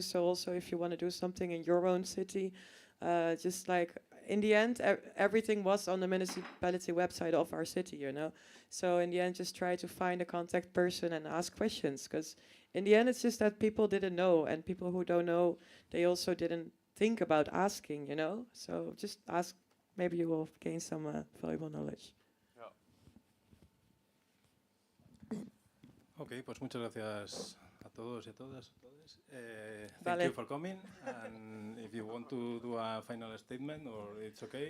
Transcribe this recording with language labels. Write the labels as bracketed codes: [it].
[en] So also if you want to do something in your own city, just in the end, everything was on the municipality website of our city, So in the end, just try to find a contact person and ask questions. Because in the end, it's just that people didn't know. And people who don't know, they also didn't think about asking, So just ask. Maybe you will gain some valuable knowledge. [es] Ok, pues muchas gracias a todos y a todas. Vale. [en] Thank you for coming. And if you want to do a final statement, or it's okay.